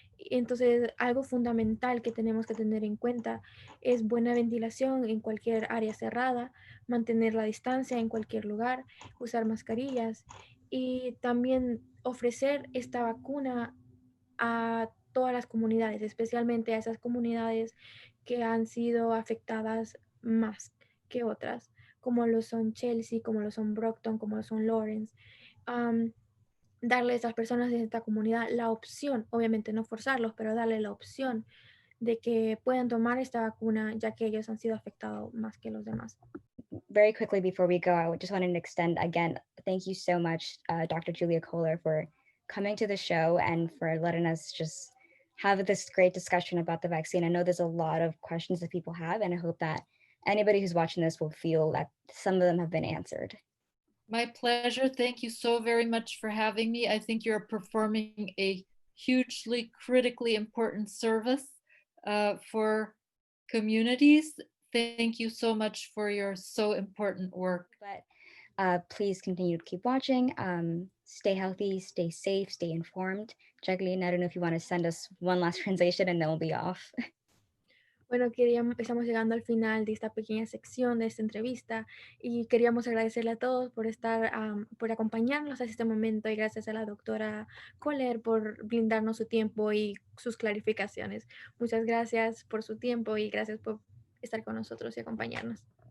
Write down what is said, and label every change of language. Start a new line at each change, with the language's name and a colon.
Spanish: Entonces, algo fundamental que tenemos que tener en cuenta es buena ventilación en cualquier área cerrada, mantener la distancia en cualquier lugar, usar mascarillas y también ofrecer esta vacuna a todas las comunidades, especialmente a esas comunidades que han sido afectadas más que otras, como lo son Chelsea, como lo son Brockton, como lo son Lawrence. Darle a esas personas de esta comunidad la opción, obviamente no forzarlos, pero darle la opción de que puedan tomar esta vacuna, ya que ellos han sido afectados más que los demás.
English: Very quickly before we go, I just wanted to extend again, thank you so much, Dr. Julia Koehler, for coming to the show and for letting us just have this great discussion about the vaccine. I know there's a lot of questions that people have, and I hope that anybody who's watching this will feel that some of them have been answered. My pleasure. Thank you so very much for having me. I think you're performing a hugely critically important service for communities. Thank you so much for your so important work. But please continue to keep watching. Stay healthy, stay safe, stay informed. Jacqueline, I don't know if you want to send us one last translation and then we'll be off.
Spanish: Bueno, estamos llegando al final de esta pequeña sección de esta entrevista y queríamos agradecerle a todos por acompañarnos a este momento y gracias a la doctora Kohler por brindarnos su tiempo y sus clarificaciones. Muchas gracias por su tiempo y gracias por estar con nosotros y acompañarnos.